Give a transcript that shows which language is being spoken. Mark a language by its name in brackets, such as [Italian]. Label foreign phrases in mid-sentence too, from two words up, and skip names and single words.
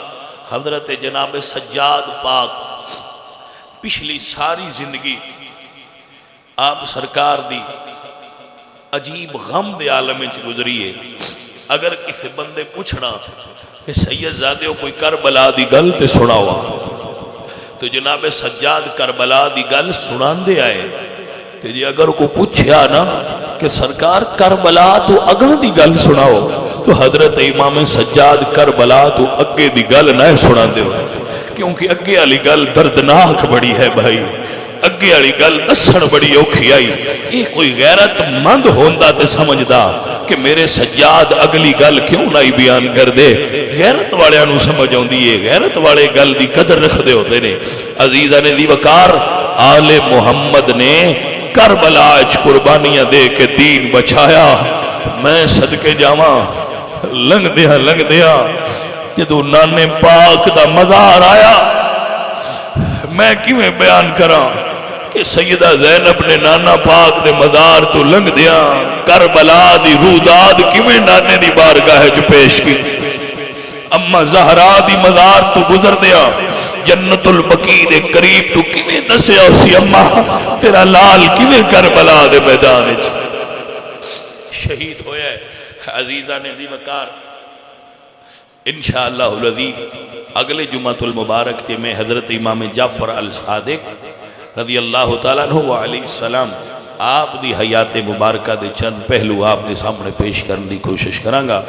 [Punjabi] حضرت جناب سجاد پاک پچھلی ساری زندگی آپ سرکار دی عجیب غم دے عالم میں گزری ہے اگر کسی بندے پوچھنا کہ سید زادے کوئی کربلا دی گل تے سنا ہوا تو جناب سجاد کربلا دی گل سنان دے آئے تو جی اگر کو پوچھیا نا کہ سرکار کربلا تو اگل دی گل سناؤ تو حضرت امام سجاد کربلا تو اگے دی گل نہ سنا دیو، کیونکہ اگے والی گل دردناک بڑی ہے بھائی، اگے والی گل دسن بڑی اوکھی آئی۔ یہ کوئی غیرت مند ہوندا تے سمجھدا کہ میرے سجاد اگلی گل کیوں نہیں بیان کر دے، غیرت والے نو سمجھ آندی ہے، غیرت والے گل دی قدر رکھدے ہوندے نے۔ عزیزاں نے دی وقار، آل محمد نے کربلا وچ قربانیاں دے کے دین بچایا۔ میں صدقے جاواں لنگ دیا جدو نانے پاک دا مزار آیا، میں کیویں بیان کراں کہ سیدہ زینب نے نانا پاک دے مزار تو لنگ دیا کربلا دی روداد کیویں نانے دی بارگاہ جو پیش کی، اما زہرا دی مزار تو گزر دیا جنت البقیع دے قریب تو کیویں دسیا اسی اما تیرا لال کیویں کربلا دے میدان وچ شہید ہویا ہے۔ عزیزاں نے دی وقار، [Arabic] انشاءاللہ العزیز [Punjabi] اگلے [Arabic] جمعۃ المبارک [Punjabi] تے میں حضرت امام جعفر الصادق [Arabic] رضی اللہ تعالیٰ عنہ علیہ السلام [Punjabi] آپ دی حیات مبارکہ دے چند پہلو آپ دے سامنے پیش کرنے دی کوشش کرانگا۔